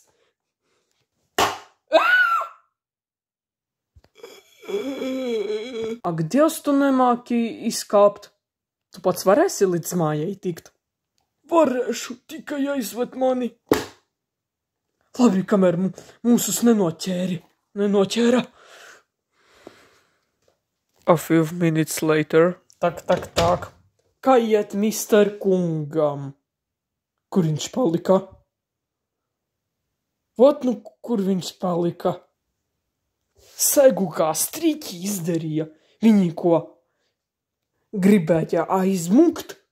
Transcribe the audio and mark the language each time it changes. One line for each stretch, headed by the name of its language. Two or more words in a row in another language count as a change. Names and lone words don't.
Latvian: Ak, Dievs, tu nemāki izkāpt. Tu pats varēsi līdz mājai tikt? Varēšu, tikai aizved mani. Labi, kamēr mūsus nenoķēra.
English: A few minutes later.
Latvian: Tak. Kā iet mister kungam? Kur viņš palika? Vot nu, kur viņš palika? Segu kā strīķi izdarīja. Viņi ko gribēja aizmukt?